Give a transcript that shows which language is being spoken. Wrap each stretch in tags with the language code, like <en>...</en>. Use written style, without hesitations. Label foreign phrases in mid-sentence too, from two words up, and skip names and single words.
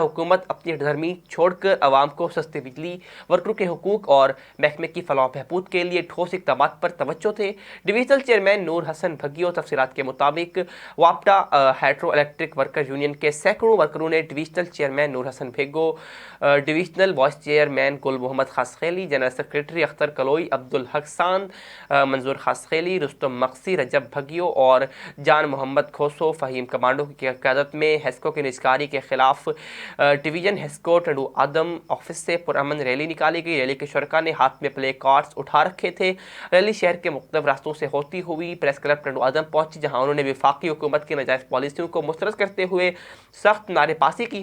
<ur>حکومت اپنی دھرمی چھوڑ کر عوام کو سستی بجلی، ورکروں کے حقوق اور محکمے کی فلاح و بہبود کے لیے ٹھوس اقدامات پر توجہ تھے۔ ڈویژنل چیئرمین نور حسن بھگیو تفصیلات کے مطابق واپڈا ہائیڈرو الیکٹرک ورکر یونین کے سینکڑوں ورکروں نے ڈویژنل چیئرمین نور حسن بھگو، ڈویژنل وائس چیئرمین گل محمد خاصخیلی، جنرل سیکریٹری اختر کلوئی، عبدالحق ساند، منظور خاصخیلی، رستم مقصی، رجب بھگیو اور جان محمد کھوسو فہیم کمانڈو کی قیادت میں ہیسکو کی نجکاری کے خلاف ڈویژن ہیسکو ٹنڈو آدم آفس سے پرامن ریلی نکالی گئی۔ ریلی کے شرکاء نے ہاتھ میں پلے کارڈز اٹھا رکھے تھے۔ ریلی شہر کے مختلف راستوں سے ہوتی ہوئی پریس کلب ٹنڈو آدم پہنچی، جہاں انہوں نے وفاقی حکومت کی ناجائز پالیسیوں کو مسترد کرتے ہوئے سخت نعرے بازی کی۔</ur>